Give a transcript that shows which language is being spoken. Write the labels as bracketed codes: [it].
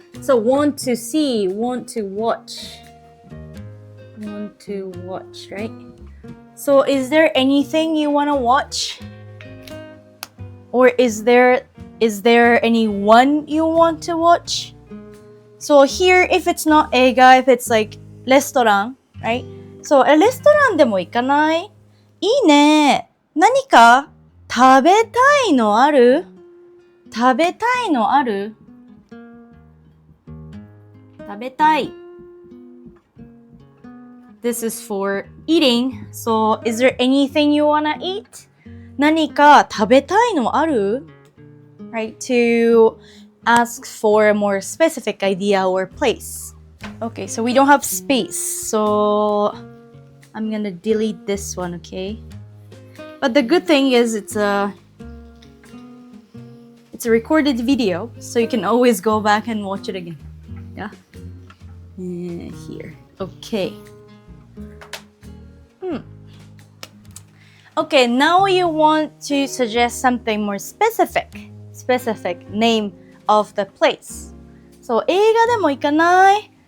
[en] So want to see, want to watch. Want to watch, right? So is there anything you want to watch? Or is there anyone you want to watch? So here, if it's not 映画, if it's like レストラン right? [ja] So レストランでも行かない? いいね。何か食べたいのある? 食べたいのある? 食べたい。 [en] This is for eating. So, is there anything you wanna eat? [ja] 何か食べたいのある? [en] Right? To ask for a more specific idea or place. Okay, so we don't have space. So, I'm gonna delete this one, okay? But the good thing is it's a recorded video, so you can always go back and watch it again. Yeah? Here. Okay. Okay, now you want to suggest something more specific name of the place. [ja] So, 映画でも行かない?